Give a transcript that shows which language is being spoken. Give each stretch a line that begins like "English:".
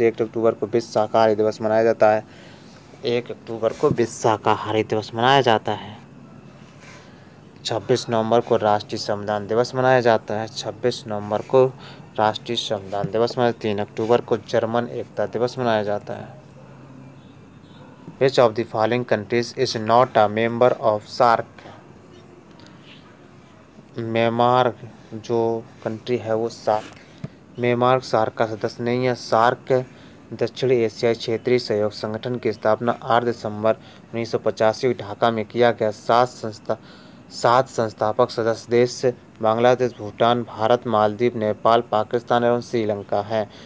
Hindi: 1 अक्टूबर को विश्व शाकाहारी दिवस मनाया जाता है। 1 अक्टूबर को विश्व शाकाहारी दिवस मनाया जाता है। 26 नवंबर को राष्ट्रीय संविधान दिवस मनाया जाता है। 26 नवंबर को राष्ट्रीय संविधान दिवस मनाया। 3 अक्टूबर को जर्मन एकता दिवस मनाया जाता है।
English: Which of the following countries is not a member of SAARC?
Hindi: Myanmar जो कंट्री है वो म्यांमार सार्क का सदस्य नहीं है। सार्क दक्षिण एशियाई क्षेत्रीय सहयोग संगठन की स्थापना 8 दिसंबर 1985 ढाका में किया गया। 7 संस्थापक सदस्य देश बांग्लादेश, भूटान, भारत, मालदीव, नेपाल, पाकिस्तान एवं श्रीलंका है।